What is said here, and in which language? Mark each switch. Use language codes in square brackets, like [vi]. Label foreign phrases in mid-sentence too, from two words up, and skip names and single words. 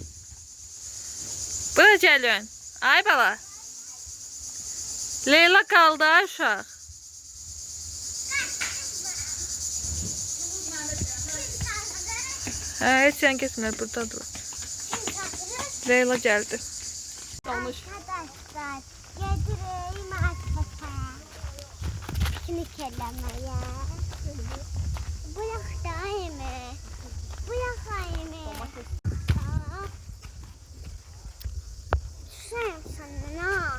[az] Bura gəlin. Ay bala. Leyla qaldı, ay uşaq. Hə, heç sən getmə, buradadır. Leyla gəldi. Arkadaşlar, gedireyim arkadaşa. Piknik eləməyə. [tr] Bırak da ayımı. Bırak ayımı. Sen sana.